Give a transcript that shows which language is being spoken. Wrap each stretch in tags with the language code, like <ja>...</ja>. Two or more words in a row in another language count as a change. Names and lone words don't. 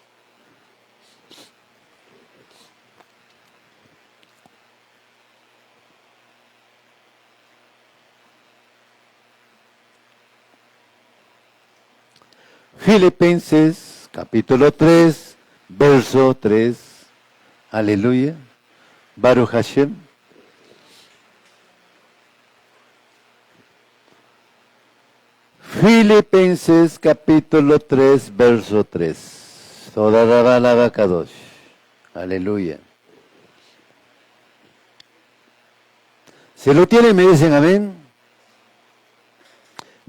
<es>Filipenses capítulo 3, verso 3.</es> <he>Aleluya. ברוך השם.</he> <es>Filipenses capítulo 3, verso 3. Toda la Kadosh. Aleluya. Si lo tienen, me dicen amén.</es>